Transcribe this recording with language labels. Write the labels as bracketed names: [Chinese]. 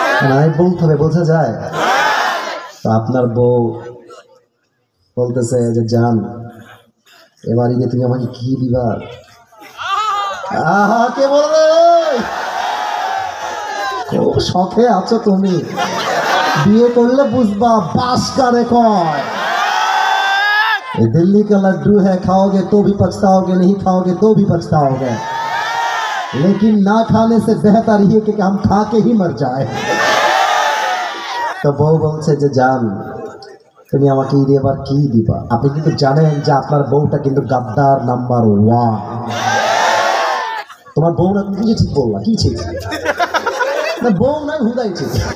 [Bangla] নাই বলতে হবে, বোঝা যায়। তো আপনার বউ বলতেছে যে জান, এবার ঈদে তুমি আমাকে কি দিবা? আহা, কে বলবে? খুব শখে আছো তুমি, বিয়ে করলে বুঝবা বাস কারে কয়। [Hindi] दिल्ली का लड्डू है, खाओगे तो भी पछताओगे, नहीं खाओगे तो भी पछताओगे, लेकिन ना खाने से बेहतर ये कि हम खा के ही मर जाए। [Bangla] তো বউ বলছে যে জান, তুমি আমাকে ঈদে এবার কি দিবা? আপনি কিন্তু জানেন যে আপনার বউটা কিন্তু গাদ্দার নাম্বার 1। তোমার বউ না, তুমি ঠিক বললা, কি ঠিক না? বউ নাই, হুদাই ঠিক।